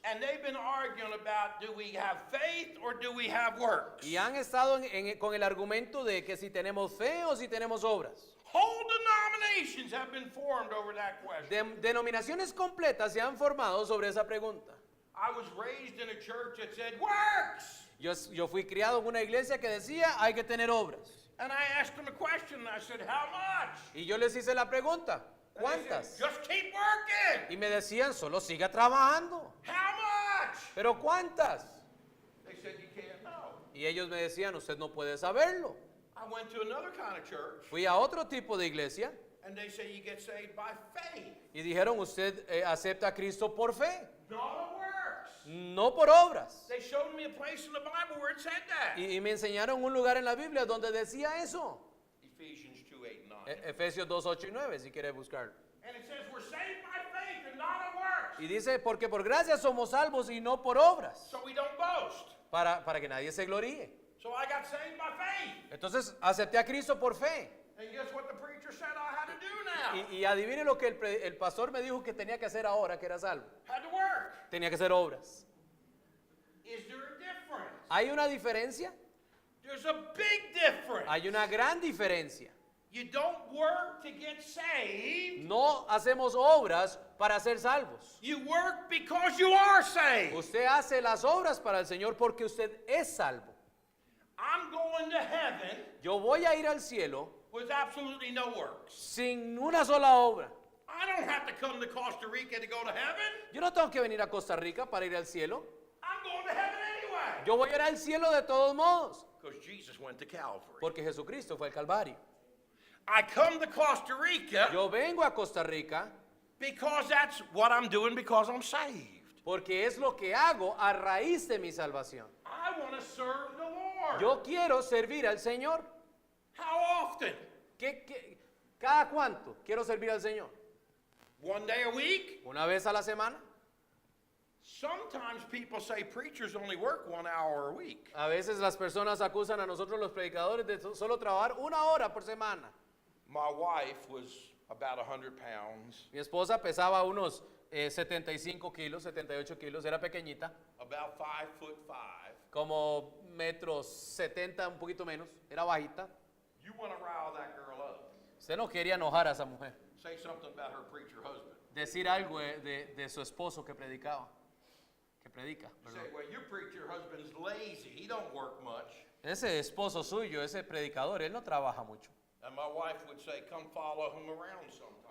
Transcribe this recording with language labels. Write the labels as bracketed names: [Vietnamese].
[English] And they've been arguing about, do we have faith or do we have works? [Spanish] Y han estado con el argumento de que si tenemos fe o si tenemos obras. [English] Whole denominations have been formed over that question. [Spanish] Denominaciones completas se han formado sobre esa pregunta. [English] I was raised in a church that said, works! [Spanish] Yo fui criado en una iglesia que decía hay que tener obras. [English] And I asked them a question, and I said, how much? [Spanish] Y yo les hice la pregunta, [English] And they [Spanish] ¿cuántas? [English] said, just keep working. [Spanish] Y me decían, solo siga trabajando. [English] How much? [Spanish] ¿Pero cuántas? [English] They said, you can't know. [Spanish] Y ellos me decían, usted no puede saberlo. [English] I went to another kind of church, [Spanish] Fui a otro tipo de iglesia [English] and they say you get saved by faith, [Spanish] y dijeron, usted acepta a Cristo por fe, [English] not of works. [Spanish] no por obras. [English] They showed me a place in the Bible where it said that. [Spanish] Y me enseñaron un lugar en la Biblia donde decía eso. [English] Ephesians 2, 8, and 9. [Spanish] Efesios 2, 8 y 9, si quiere buscarlo. [English] And it says we're saved by faith and not of works. [Spanish] Y dice, porque por gracia somos salvos y no por obras, [English] So we don't boast. [Spanish] para que nadie se gloríe. [English] So I got saved by faith. [Spanish] Entonces, acepté a Cristo por fe. [English] And guess what the preacher said I had to do now? [Spanish] Y adivine lo que el pastor me dijo que tenía que hacer ahora que era salvo. [English] Had to work. [Spanish] Tenía que hacer obras. [English] Is there a difference? [Spanish] ¿Hay una diferencia? [English] There's a big difference. [Spanish] Hay una gran diferencia. [English] You don't work to get saved. [Spanish] No hacemos obras para ser salvos. [English] You work because you are saved. [Spanish] Usted hace las obras para el Señor porque usted es salvo. [English] I'm going to heaven [Spanish] Yo voy a ir al cielo [English] with absolutely no works. [Spanish] sin una sola obra. [English] I don't have to come to Costa Rica to go to heaven. [Spanish] Yo no tengo que venir a Costa Rica para ir al cielo. [English] I'm going to heaven anyway. [Spanish] Yo voy a ir al cielo de todos modos. [English] Because Jesus went to Calvary. [Spanish] Porque Jesucristo fue al Calvario. [English] I come to Costa Rica [Spanish] Yo vengo a Costa Rica [English] because that's what I'm doing because I'm saved. [Spanish] porque es lo que hago a raíz de mi salvación. [English] I want to serve the Lord. [Spanish] Yo quiero servir al Señor. [English] How often? [Spanish] ¿Cada cuánto quiero servir al Señor? [English] One day a week? [Spanish] ¿Una vez a la semana? [English] Sometimes people say preachers only work 1 hour a week. [Spanish] A veces las personas acusan a nosotros los predicadores de solo trabajar 1 hora por semana. [English] My wife was about 100 pounds, [Spanish] Mi esposa pesaba unos 75 kilos, 78 kilos, era pequeñita, [English] about 5'5". [Spanish] como metros 70, un poquito menos, era bajita. [English] You want to rile that girl up. [Spanish] Usted no quería enojar a esa mujer. [English] Say something about her preacher husband. [Spanish] Decir algo de su esposo que predicaba, que predica. [English] You say, [Spanish] Perdón. [English] well, your preacher husband's lazy. He don't work much. [Spanish] Ese esposo suyo, ese predicador, él no trabaja mucho. [English] And my wife would say, come follow him around sometime.